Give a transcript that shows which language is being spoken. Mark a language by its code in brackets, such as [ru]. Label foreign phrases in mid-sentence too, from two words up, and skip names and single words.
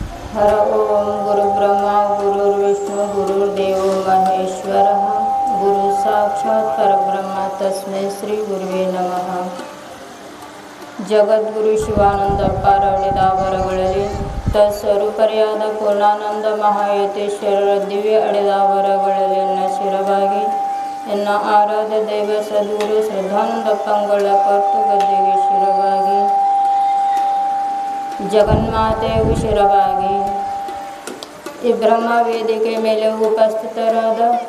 [sa] हर ओम गुरुब्रह्मा गुरुर्विष्णु गुरुर्देवो महेश्वरः गुरु साक्षात् परब्रह्म तस्मै श्री गुरुवे नमः. [kn] ಜಗದ್ಗುರು ಶಿವಾನಂದ ಅಪಾರಡಿದಾವರಗಳಲ್ಲಿ ತತ್ಸ್ವರೂಪರಿಯಾದ ಪೂರ್ಣಾನಂದ ಮಹಾಯತೇಶ್ವರರ ದಿವ್ಯ ಅಡಿದಾವರಗಳಲ್ಲಿ ಎನ್ನ ಶಿರವಾಗಿ ಎನ್ನ ಆರಾಧ್ಯ ದೈವ ಸದ್ಗುರು ಶ್ರದ್ಧಾನಂದಪ್ಪಂಗಳ ಕರ್ತು ಗದ್ದೆಗೆ ಶಿರವಾಗಿ ಜಗನ್ಮಾತೆಗೂ ಶಿರವಾಗಿ ಈ ಬ್ರಹ್ಮ ವೇದಿಕೆ ಮೇಲೆ ಉಪಸ್ಥಿತರಾದ